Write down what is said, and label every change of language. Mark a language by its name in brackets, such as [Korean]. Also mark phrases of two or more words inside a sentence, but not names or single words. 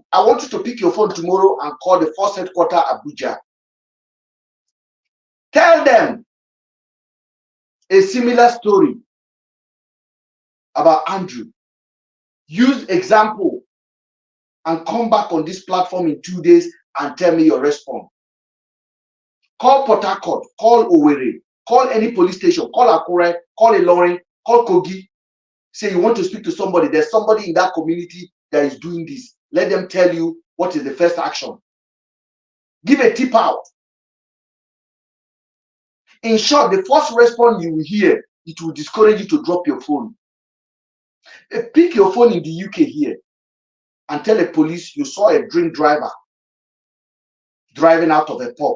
[English] I want you to pick your phone tomorrow and call the force headquarters Abuja. Tell them a similar story about Andrew. Use example and come back on this platform in 2 days and tell me your response. Call Port Harcourt, call Owerri, call any police station, call Akure, call Ilorin, call Kogi. Say you want to speak to somebody. There's somebody in that community that is doing this. Let them tell you what is the first action. Give a tip out. In short, the first response you will hear, it will discourage you to drop your phone. Pick your phone in the UK here and tell the police you saw a drink driver driving out of a pub.